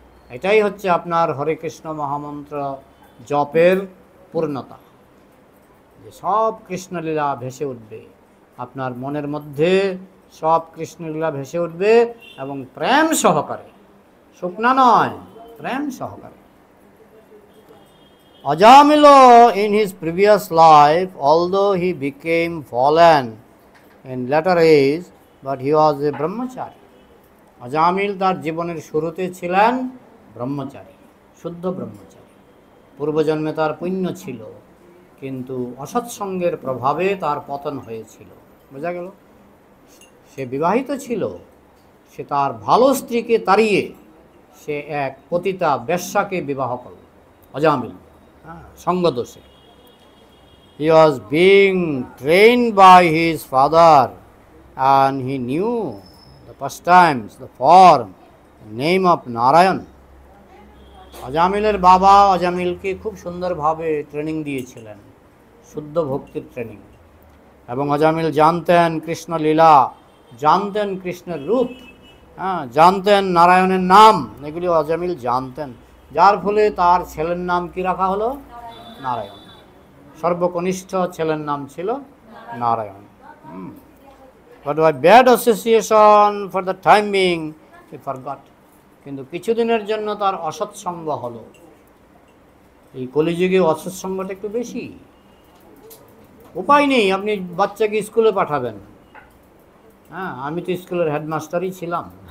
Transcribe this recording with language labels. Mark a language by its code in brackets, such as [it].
[bn] এটাই হচ্ছে আপনার হরে কৃষ্ণ মহামন্ত্র জপের পূর্ণতা, যে সব কৃষ্ণলীলা ভেসে উঠবে আপনার মনের মধ্যে, সব কৃষ্ণলীলা ভেসে উঠবে এবং প্রেম সহকারে, শুকনা নয়, প্রেম সহকারে। [en] Ajamila in his previous life, although he became fallen in later age, but he was a brahmachari. [bn] Ajamil তার জীবনের শুরুতে ছিলেন ব্রহ্মচারী, শুদ্ধ ব্রহ্মচারী। পূর্বজন্মে তার পুণ্য ছিল, কিন্তু অসৎসঙ্গের প্রভাবে তার পতন হয়েছিল। বোঝা গেল? সে বিবাহিত ছিল, সে তার ভালো স্ত্রীকে তাড়িয়ে সে এক পতিতা বেশ্যাকে বিবাহ করল, Ajamil, সঙ্গদোষে। [en] He was being trained by his father and he knew the pastimes, the form, the name of Narayan. [bn] অজামিলের বাবা অজামিলকে খুব সুন্দরভাবে ট্রেনিং দিয়েছিলেন, শুদ্ধ ভক্তির ট্রেনিং। এবং অজামিল জানতেন কৃষ্ণ লীলা, জানতেন কৃষ্ণের রূপ, জানতেন নারায়ণের নাম, এগুলি অজামিল জানতেন। যার ফলে তার ছেলের নাম কি রাখা হলো? নারায়ণ। সর্বকনিষ্ঠ ছেলের নাম ছিল Narayan. [en] But by bad association for the time being, he forgot. [bn] কিন্তু কিছুদিনের জন্য তার অসৎসঙ্গ হলো। এই কলিযুগে অসৎসঙ্গটা একটু বেশি। উপায় নেই, আপনি বাচ্চাকে স্কুলে পাঠাবেন। হ্যাঁ, আমি তো স্কুলের হেডমাস্টারই ছিলাম।